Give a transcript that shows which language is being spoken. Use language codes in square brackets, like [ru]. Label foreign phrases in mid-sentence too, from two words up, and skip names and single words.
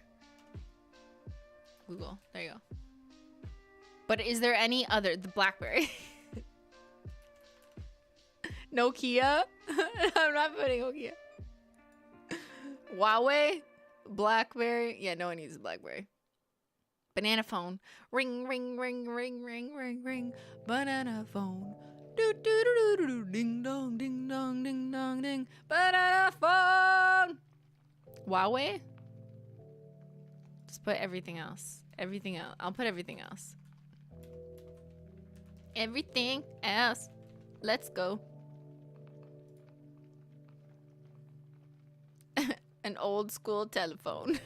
[en] Google, there you go. But is there any other? The BlackBerry. Nokia? I'm not putting Nokia. Huawei? BlackBerry? Yeah, no one uses BlackBerry. banana phone. Ring, ring, ring, ring, ring, ring, ring. Banana phone. Do, do, do, do, do, ding, dong, ding, dong, ding, dong, ding. Banana phone. Huawei? Just put everything else. Everything else. I'll put everything else. Everything else. Let's go. An old school telephone.